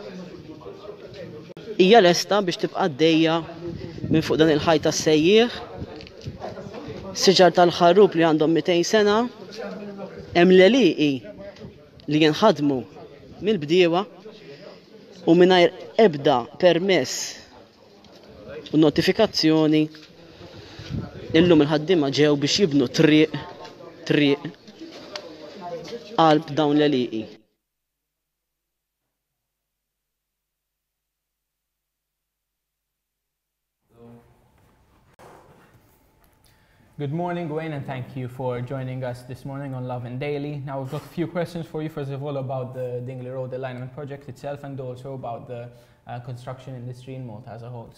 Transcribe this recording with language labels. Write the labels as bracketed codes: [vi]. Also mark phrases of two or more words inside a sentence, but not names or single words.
[mt] hija lesta biex tibqa' għaddejja minn fuq dan il-ħajta sejjieħ, siġar tal-ħarrub li għandhom 200 sena, hemm l-eliqi li jinħadmu mill-bdiewa u mingħajr ebda permess u notifikazzjoni illum il-ħaddiema ġew biex jibnu triq qalb dawn l-eliqi. [en] Good morning, Wayne, and thank you for joining us this morning on Lovin Daily. Now, we've got a few questions for you. First of all, about the Dingli Road Alignment project itself, and also about the construction industry in Malta as a whole.